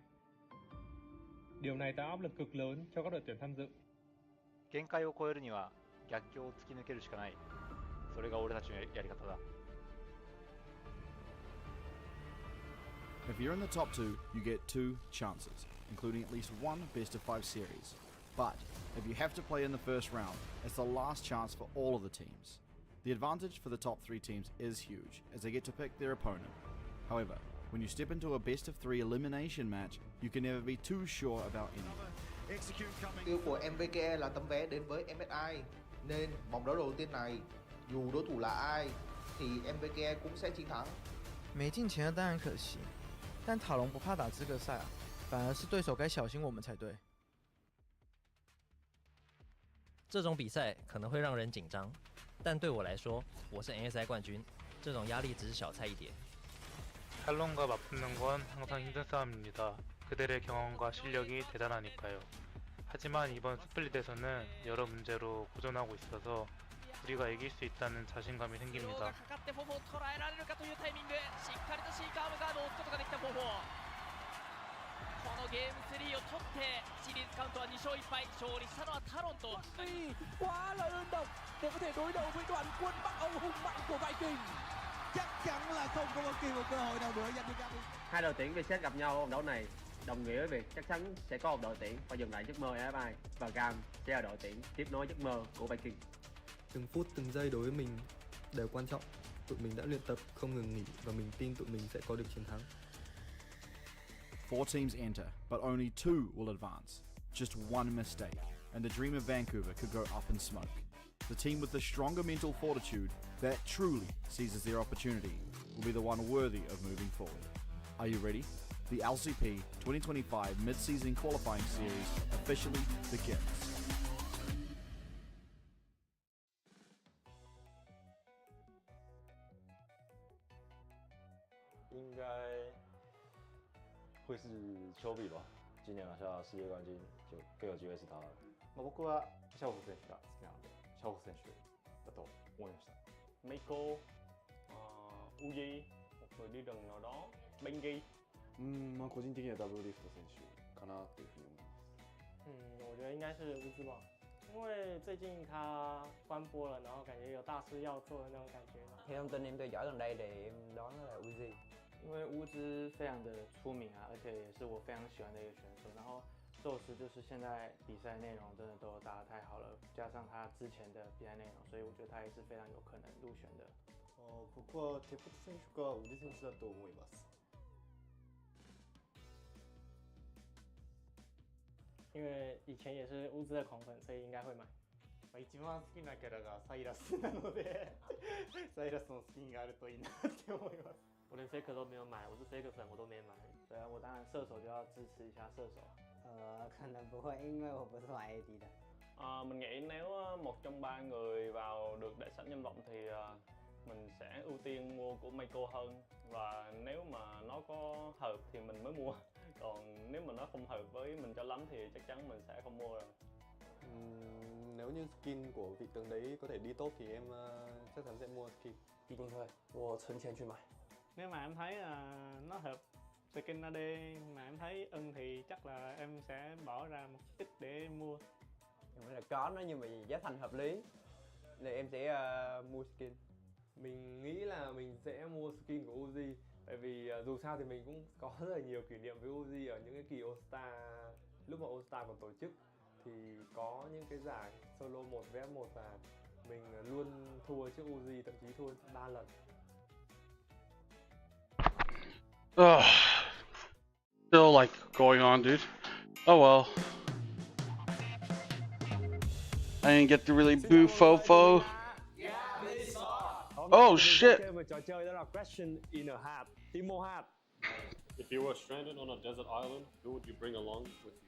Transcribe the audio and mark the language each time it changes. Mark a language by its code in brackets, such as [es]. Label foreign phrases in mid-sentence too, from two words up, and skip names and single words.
[vi] Điều này tạo áp lực cực lớn cho các đội tuyển tham dự. [ja] 限界を超えるには逆境を突き抜けるしかない。それが俺たちのやり方だ。 [en] If you're in the top 2, you get 2 chances, including at least 1 best of 5 series. But if you have to play in the first round, it's the last chance for all of the teams. The advantage for the top 3 teams is huge, as they get to pick their opponent. However, when you step into a best of 3 elimination match, you can never be too sure about anything. [vi] Mục tiêu của MVKE là tấm vé đến với MSI, nên vòng đấu đầu tiên này, dù đối thủ là ai, thì MVKE cũng sẽ chiến thắng. [zh] 没进前的当然可惜，但塔隆不怕打资格赛啊，反而是对手该小心我们才对。这种比赛可能会让人紧张，但对我来说，我是 NSI 冠军，这种压力只是小菜一碟。 [ko] 탈론과 맞붙는 건 항상 힘든 싸움입니다. 그들의 경험과 실력이 대단하니까요. 하지만 이번 스플릿에서는 여러 문제로 고전하고 있어서 우리가 이길 수 있다는 자신감이 생깁니다. [ja] このゲーム3を取ってシリーズカウントは2勝1敗勝利したのはタロンと [vi] quá là đơn độc để có thể đối đầu với đoàn quân Bắc Âu hùng mạnh của Viking. Chắc chắn là không có bất kỳ một cơ hội nào nữa dành cho Gabby. Hai đội tuyển Vietjet gặp nhau ở vòng đấu này đồng nghĩa với việc chắc chắn sẽ có một đội tuyển phải dừng lại giấc mơ MSI và GAM sẽ là đội tuyển tiếp nối giấc mơ của Viking. Từng phút từng giây đối với mình đều quan trọng. Tụi mình đã luyện tập không ngừng nghỉ và mình tin tụi mình sẽ có được chiến thắng. [en] 4 teams enter, but only 2 will advance. Just one mistake, and the dream of Vancouver could go up in smoke. The team with the stronger mental fortitude that truly seizes their opportunity will be the one worthy of moving forward. Are you ready? The LCP 2025 Mid-Season Qualifying Series officially begins. [zh] 应该会是丘比吧，今年拿下世界冠军就更有机会是他了。 [ja] 僕はシャオフ選手が好きなので、シャオフ選手だと思いました。 [vi] Meiko, Uji, một người đi rừng nào đó, Bengi. [ja] まあ個人的にはダブルリフト選手かなというふうに思います。 [zh] 我觉得应该是乌兹吧，因为最近他关播了，然后感觉有大事要做的那种感觉。 [vi] Theo thông tin em theo dõi gần đây thì em đoán nó là Uzi. [zh] 因为乌兹非常的出名啊，而且也是我非常喜欢的一个选手。然后宙斯就是现在比赛内容真的都打得太好了，加上他之前的比赛内容，所以我觉得他也是非常有可能入选的。 [ja] 僕はテポト選手かウディ選手だと思います。 [zh] 因为以前也是乌兹的狂粉，所以应该会买。 [ja] 一番好きなキャラがサイラスなのでサイラスのスキンがあるといいなって思います。 [zh] 我连 Faker 都没有买，我是 Faker 粉，我都没买。对啊，我当然射手就要支持一下射手。可能不会，因为我不是玩 AD 的。 [vi] mình nghĩ nếu một trong 3 người vào được đại sảnh danh vọng thì mình sẽ ưu tiên mua của Meiko hơn, và nếu mà nó có hợp thì mình mới mua, Còn nếu mà nó không hợp với mình cho lắm thì chắc chắn mình sẽ không mua rồi. Nếu như skin của vị tướng đấy có thể đi top thì em chắc chắn sẽ mua skin. [zh] 一定会，我存钱去买。 [vi] Nếu mà em thấy nó hợp skin AD mà em thấy ưng thì chắc là em sẽ bỏ ra một ít để mua. Em nghĩ là có nó nhưng mà giá thành hợp lý nên em sẽ mua skin. Mình nghĩ là mình sẽ mua skin của Uzi. Tại vì dù sao thì mình cũng có rất là nhiều kỷ niệm với Uzi ở những cái kỳ All Star. Lúc mà All Star còn tổ chức thì có những cái giải solo 1 vs 1 và mình luôn thua trước Uzi, thậm chí thua 3 lần. Ugh. [en] Still like going on, dude. Oh well. I didn't get to really boo Fofo. Oh shit. If you were stranded on a desert island, who would you bring along with you?